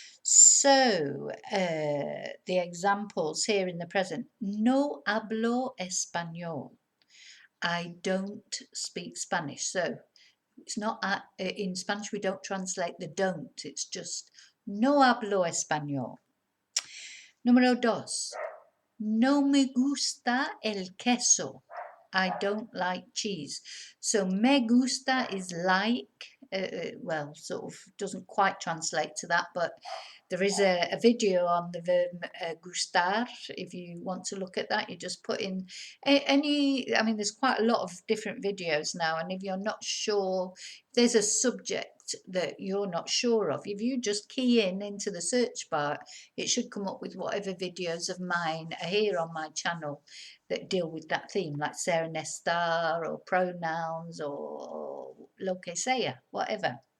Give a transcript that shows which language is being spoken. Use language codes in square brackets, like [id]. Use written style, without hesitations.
[en] So the examples here in the present: [es] no hablo español. [en] I don't speak Spanish. So it's not in Spanish, we don't translate the don't, it's just [es] no hablo español. Número dos, no me gusta el queso. [en] I don't like cheese. So me gusta is like, well, sort of doesn't quite translate to that, but there is a video on the verb gustar. If you want to look at that, you just put in any, I mean, there's quite a lot of different videos now, and if you're not sure, if there's a subject that you're not sure of, if you just key in into the search bar, it should come up with whatever videos of mine are here on my channel that deal with that theme, like [es] ser en estar, [en] or pronouns, or [es] lo que sea, [en] whatever.